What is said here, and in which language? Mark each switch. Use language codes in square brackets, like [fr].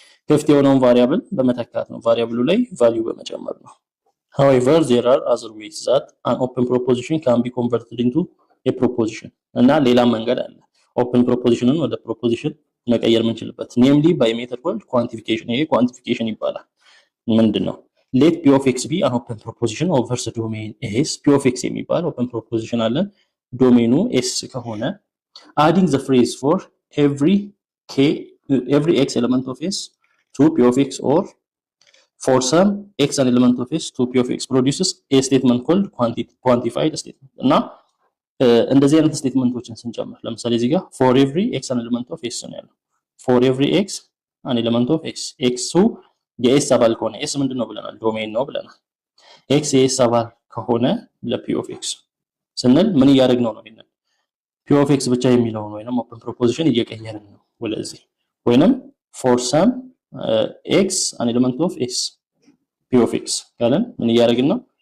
[am] ክፍት የሆነውን ቫሪያብል በመተካት ነው ቫሪያብሉ ላይ ቫልዩ በመጨመር ነው [en] however there are other ways that an open proposition can be converted into a proposition [am] እና ሌላ መንገድ አለ ኦፕን ፕሮፖዚሽንን ወደ ፕሮፖዚሽን መቀየር የምንችልበት [en] namely by method called quantification ይሄ ኳንቲፊኬሽን ይባላል ምንድነው let p of x be an open proposition over the domain s p of x የሚባል open proposition አለ ዶሜኑ s ከሆነ adding the phrase for every x element of s to p of x, or for some x an element of s to p of x produces a statement called quantified statement [am] እና እንደዚህ አይነት ስቴትመንቶችን ስንጨምር ለምሳሌ [en] እዚህ ጋር for every x an element of s ነው ያለው። for every x an element of s [am] x የኤስ አባል ከሆነ ኤስ ምንድነው ብለናል? ዶሜን ነው ብለናል። ኤክስ የኤስ አባል ከሆነ ለፒ ኦፍ ኤክስ ስንል ምን እያደረግነው ነው? ይሄንን ፒ ኦፍ ኤክስ ብቻ የሚለውን ወይንም ኦፕን ፕሮፖዚሽን እየቀየርን ነው ወደዚህ። ወይንም ፎር ሰም ኤክስ አን ኤሌመንት ኦፍ ኤስ ፒ ኦፍ ኤክስ ካለን ምን እያደረግን ነው?